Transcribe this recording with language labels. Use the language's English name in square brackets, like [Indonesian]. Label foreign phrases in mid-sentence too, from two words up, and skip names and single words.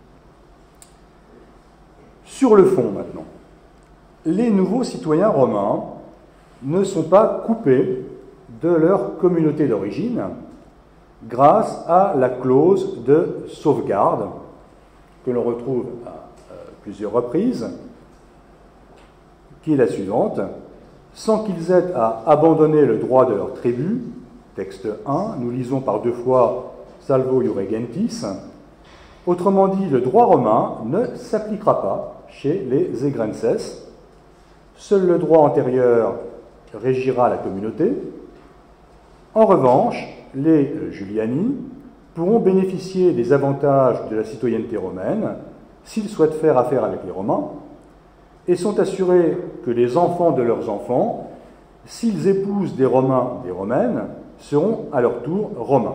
[French] Sur le fond, maintenant, les nouveaux citoyens romains ne sont pas coupés de leur communauté d'origine grâce à la clause de sauvegarde que l'on retrouve à plusieurs reprises, qui est la suivante: sans qu'ils aient à abandonner le droit de leur tribu, texte 1, nous lisons par deux fois [Latin] Salvo iure gentis, [French] autrement dit, le droit romain ne s'appliquera pas chez les Egrenses, seul le droit antérieur régira la communauté. En revanche, les Juliani pourront bénéficier des avantages de la citoyenneté romaine s'ils souhaitent faire affaire avec les Romains, et sont assurés que les enfants de leurs enfants, s'ils épousent des Romains, des Romaines, seront à leur tour Romains.